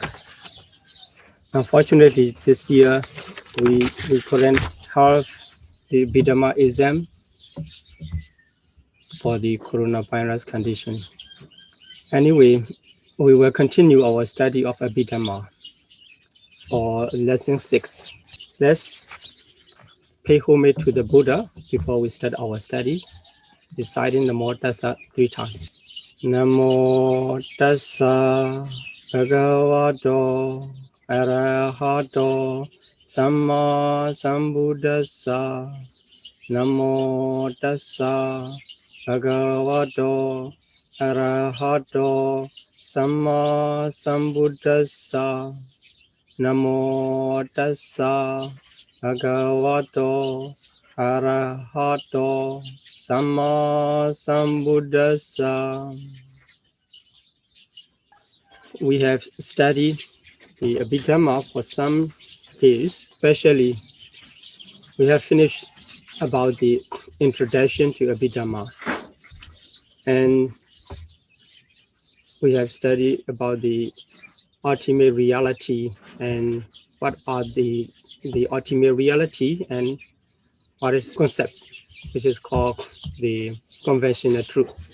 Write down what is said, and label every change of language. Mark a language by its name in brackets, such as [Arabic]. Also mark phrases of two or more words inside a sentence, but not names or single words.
[English] Unfortunately, this year we couldn't have the Bidama exam for the coronavirus condition. Anyway, we will continue our study of Abhidhamma for lesson 6. Let's pay homage to the Buddha before we start our study, reciting the Namo Tassa 3 times. [Pali] Namo Tassa Bhagavato Arahato Samma Sambuddhassa. Namo Tassa Bhagavato Arahato Samma Sambuddhassa. Namo Tassa Bhagavato Arahato Samma Sambuddhassa. [English] We have studied the Abhidhamma for some days, especially we have finished about the introduction to Abhidhamma, and we have studied about the ultimate reality and what are the ultimate reality and what is concept, which is called the conventional truth.